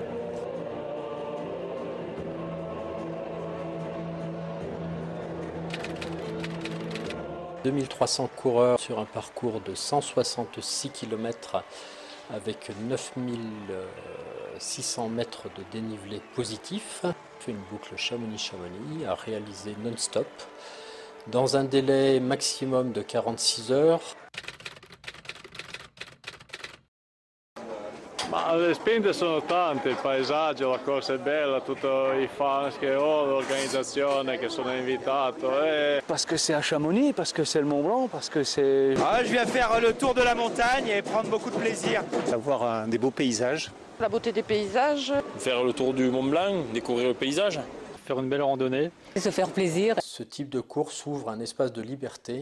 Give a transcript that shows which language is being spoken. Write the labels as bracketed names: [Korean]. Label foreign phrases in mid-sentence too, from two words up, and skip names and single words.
[French] « 2300 coureurs sur un parcours de 166 km avec 9600 mètres de dénivelé positif. Fait une boucle Chamonix-Chamonix à réaliser non-stop dans un délai maximum de 46 heures. [Italian] Ma le spinte sono tante, il paesaggio, la corsa è bella, tutti i fans che ho, l'organizzazione che sono invitato. [French] Parce que c'est à Chamonix, parce que c'est le Mont Blanc, parce que c'est... Je viens faire le tour de la montagne et prendre beaucoup de plaisir. Avoir des beaux paysages. La beauté des paysages. Faire le tour du Mont Blanc, découvrir le paysage. Faire une belle randonnée. Et se faire plaisir. Ce type de course ouvre un espace de liberté.